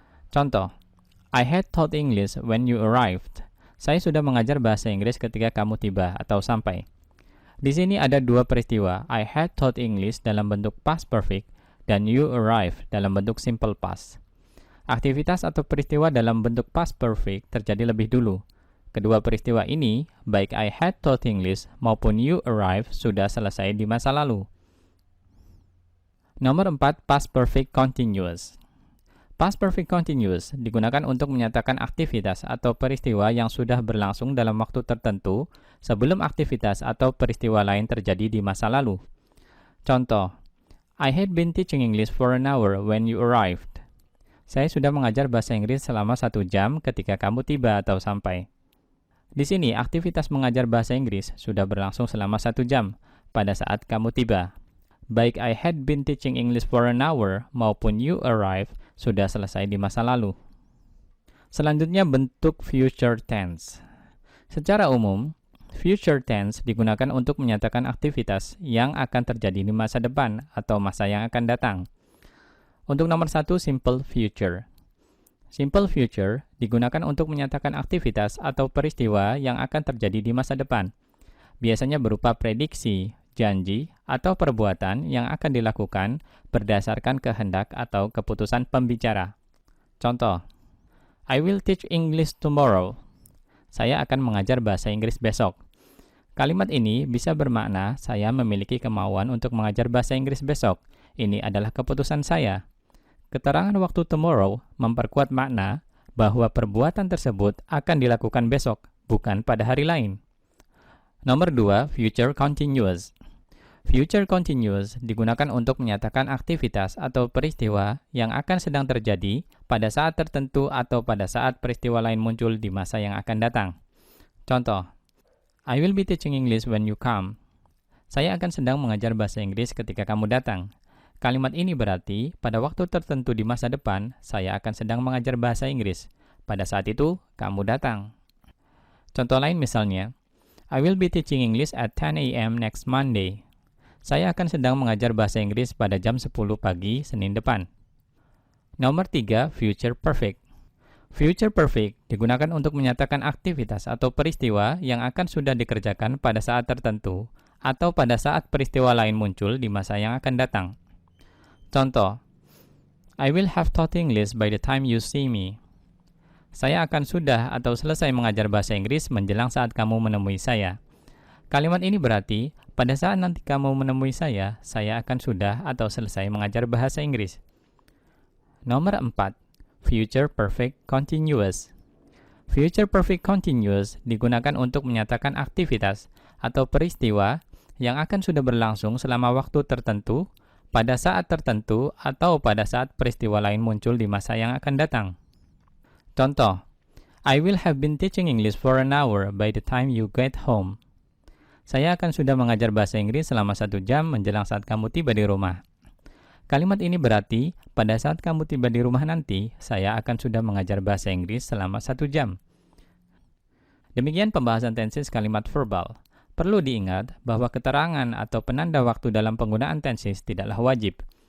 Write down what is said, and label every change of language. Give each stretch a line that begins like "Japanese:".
English: Contoh, I had taught English when you arrived.
Indonesian: Saya sudah mengajar bahasa Inggris ketika kamu tiba atau sampai. Di sini ada dua peristiwa,
English: I had taught English
Indonesian: dalam bentuk past perfect dan
English: you arrived
Indonesian: dalam bentuk simple past. Aktivitas atau peristiwa dalam bentuk past perfect terjadi lebih dulu. Kedua peristiwa ini, baik
English: I had taught English
Indonesian: maupun
English: you arrived
Indonesian: sudah selesai di masa lalu. Nomor 4, past perfect continuous. Past perfect continuous digunakan untuk menyatakan aktivitas atau peristiwa yang sudah berlangsung dalam waktu tertentu sebelum aktivitas atau peristiwa lain terjadi di masa lalu.
English: Contoh, I had been teaching English for an hour when you arrived.
Indonesian: Saya sudah mengajar bahasa Inggris selama 1 jam ketika kamu tiba atau sampai. Di sini, aktivitas mengajar bahasa Inggris sudah berlangsung selama 1 jam pada saat kamu tiba. Baik
English: I had been teaching English for an hour
Indonesian: maupun
English: you arrived
Indonesian: sudah selesai di masa lalu. Selanjutnya bentuk future tense. Secara umum, future tense digunakan untuk menyatakan aktivitas yang akan terjadi di masa depan atau masa yang akan datang. Untuk nomor 1, simple future. Simple future digunakan untuk menyatakan aktivitas atau peristiwa yang akan terjadi di masa depan. Biasanya berupa prediksi, janji, atau perbuatan yang akan dilakukan berdasarkan kehendak atau keputusan pembicara.
English: Contoh, I will teach English tomorrow.
Indonesian: Saya akan mengajar bahasa Inggris besok. Kalimat ini bisa bermakna saya memiliki kemauan untuk mengajar bahasa Inggris besok. Ini adalah keputusan saya. Keterangan waktu tomorrow memperkuat makna bahwa perbuatan tersebut akan dilakukan besok, bukan pada hari lain. Nomor 2, future continuous. Future continuous digunakan untuk menyatakan aktivitas atau peristiwa yang akan sedang terjadi pada saat tertentu atau pada saat peristiwa lain muncul di masa yang akan datang.
English: Contoh, I will be teaching English when you come.
Indonesian: Saya akan sedang mengajar bahasa Inggris ketika kamu datang. Kalimat ini berarti, pada waktu tertentu di masa depan, saya akan sedang mengajar bahasa Inggris. Pada saat itu, kamu datang. Contoh lain misalnya,
English: I will be teaching English at 10 a.m. next Monday.
Indonesian: Saya akan sedang mengajar bahasa Inggris pada jam 10 pagi Senin depan. Nomor 3, future perfect. Future perfect digunakan untuk menyatakan aktivitas atau peristiwa yang akan sudah dikerjakan pada saat tertentu atau pada saat peristiwa lain muncul di masa yang akan datang.
English: Contoh, I will have taught English by the time you see me.
Indonesian: Saya akan sudah atau selesai mengajar bahasa Inggris menjelang saat kamu menemui saya. Kalimat ini berarti, pada saat nanti kamu menemui saya akan sudah atau selesai mengajar bahasa Inggris. Nomor 4, future perfect continuous. Future perfect continuous digunakan untuk menyatakan aktivitas atau peristiwa yang akan sudah berlangsung selama waktu tertentu, pada saat tertentu, atau pada saat peristiwa lain muncul di masa yang akan datang.
English: Contoh, I will have been teaching English for an hour by the time you get home.
Indonesian: Saya akan sudah mengajar bahasa Inggris selama 1 jam menjelang saat kamu tiba di rumah. Kalimat ini berarti, pada saat kamu tiba di rumah nanti, saya akan sudah mengajar bahasa Inggris selama 1 jam. Demikian pembahasan tenses kalimat verbal. Perlu diingat bahwa keterangan atau penanda waktu dalam penggunaan tenses tidaklah wajib.